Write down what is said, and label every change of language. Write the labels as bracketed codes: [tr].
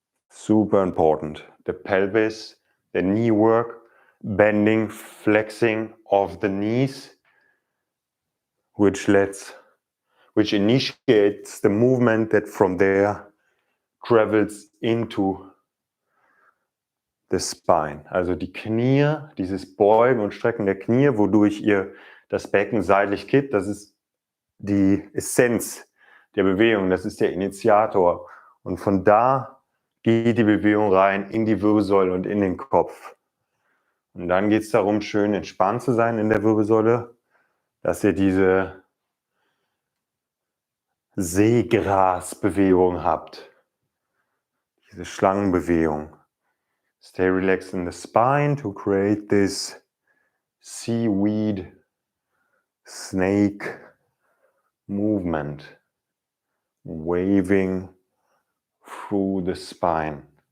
[en] Super important. The pelvis, the knee work, bending, flexing of the knees, which initiates the movement that from there travels into the spine. [de] Also die Knie, dieses Beugen und Strecken der Knie, wodurch ihr das Becken seitlich kippt, das ist die Essenz der Bewegung, das ist der Initiator. Und von da geht die Bewegung rein in die Wirbelsäule und in den Kopf. Und dann geht es darum, schön entspannt zu sein in der Wirbelsäule, dass ihr diese Seegrasbewegung habt, diese Schlangenbewegung. [en] Stay relaxed in the spine to create this seaweed snake movement, waving through the spine.